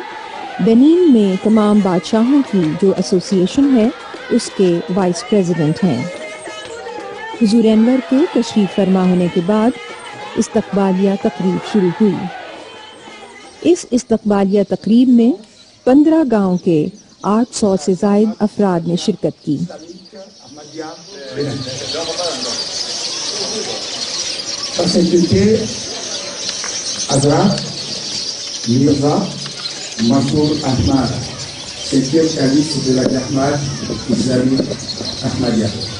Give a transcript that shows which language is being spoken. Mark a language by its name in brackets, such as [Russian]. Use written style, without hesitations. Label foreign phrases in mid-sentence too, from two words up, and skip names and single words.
[Urdu] بینن میں تمام بادشاہوں کی جو ایسوسی ایشن ہے اس کے [English] vice president [Urdu] ہیں. حضور انور کے تشریف فرما ہونے کے بعد استقبالیہ تقریب شروع ہوئی. اس استقبالیہ تقریب میں 15 گاؤں کے 800 سے زائد افراد نے شرکت کی. [French] Mirza Mansour Ahmad, 7e calife de la Jahmad islamique Ahmadiyya.